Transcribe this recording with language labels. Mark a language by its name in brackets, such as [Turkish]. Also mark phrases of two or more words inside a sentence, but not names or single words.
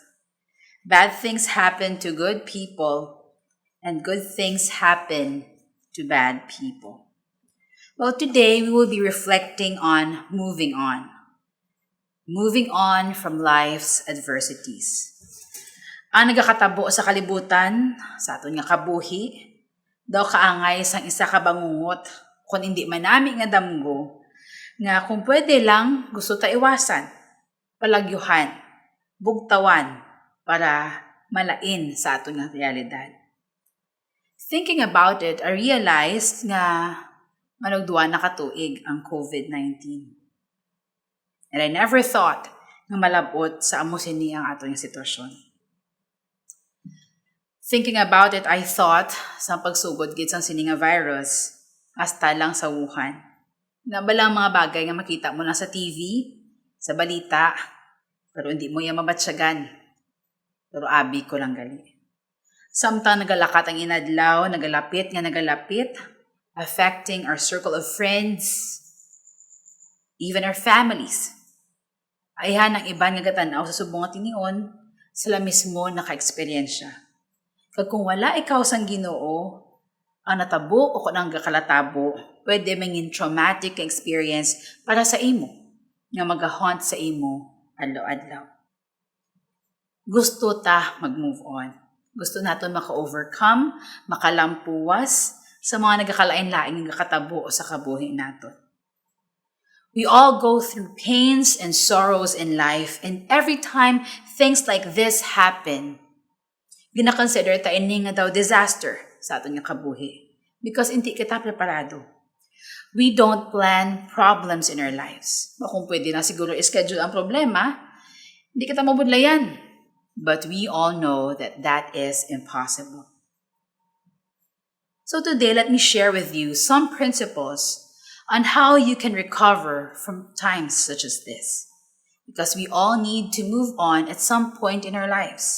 [English] Bad things happen to good people, and good things happen to bad people." Well, today we will be reflecting on moving on from life's adversities. [Hiligaynon] Ang nagakatabo sa kalibutan, sa aton nga kabuhi, daw kaangay sang isa ka bangungot, kung hindi manami nga damgo, nga kung pwede lang gusto ta iwasan, palagyuhan, bugtawan, para malain sa aton nga realidad. [English] Thinking about it, I realized [Hiligaynon] nga manugduwa na katuig ang COVID-19. [English] And I never thought [Hiligaynon] nga malabot sa amo sini ang aton nga sitwasyon. [English] Thinking about it, I thought [Hiligaynon] sa pagsugod gid sang sini nga virus, hasta lang sa Wuhan. Nabalang mga bagay nga makita mo na sa TV, sa balita, pero hindi mo yan mabatsyagan. Pero abi ko lang gali. Samtang nagalakat ang inadlaw, nagalapit, [English] affecting our circle of friends, even our families. [Hiligaynon] Ayhan ang iban nga gatanaw sa subong nga tinion, sila mismo naka-eksperyensya. Kag kung wala ikaw sang Ginoo, ang natabo o kung ang gakalatabo, pwede mangin [English] traumatic experience [Hiligaynon] para sa imo, nga mag-haunt sa imo adlaw-adlaw. Gusto ta mag-move on. Gusto naton maka-overcome, makalampuwas sa mga nagakalain-laing nga katabo sa kabuhi naton. [English] We all go through pains and sorrows in life, and every time things like this happen, [Hiligaynon] gina-consider ta ini nga daw disaster sa aton nga kabuhi because hindi kita preparado. [English] We don't plan problems in our lives. [Hiligaynon] Kung pwede na siguro i-schedule ang problema, hindi kita mabudlayan. [English] But we all know that that is impossible. So today, let me share with you some principles on how you can recover from times such as this. Because we all need to move on at some point in our lives.